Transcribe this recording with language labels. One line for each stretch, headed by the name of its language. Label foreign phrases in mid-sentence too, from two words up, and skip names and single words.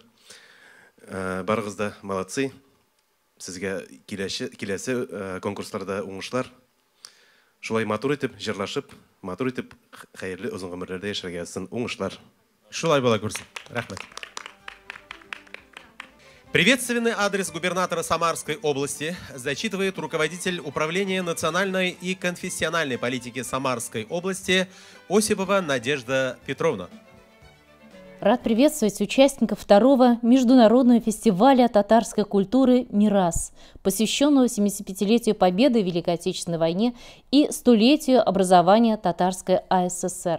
Tatar: Барыгыз да молодцы. Сезгә киләсе конкурсларда уңышлар. Шулай матур итеп, җырлашып, матур итеп, хәерле озын гомерләрдә яшәргә сын уңышлар. Шулай була күрсен. Рәхмәт.
Russian: Приветственный адрес губернатора Самарской области зачитывает руководитель управления национальной и конфессиональной политики Самарской области Осипова Надежда Петровна. Рад приветствовать участников второго международного фестиваля татарской культуры «Мирас», посвященного 75-летию Победы в Великой Отечественной войне и столетию образования Татарской АССР.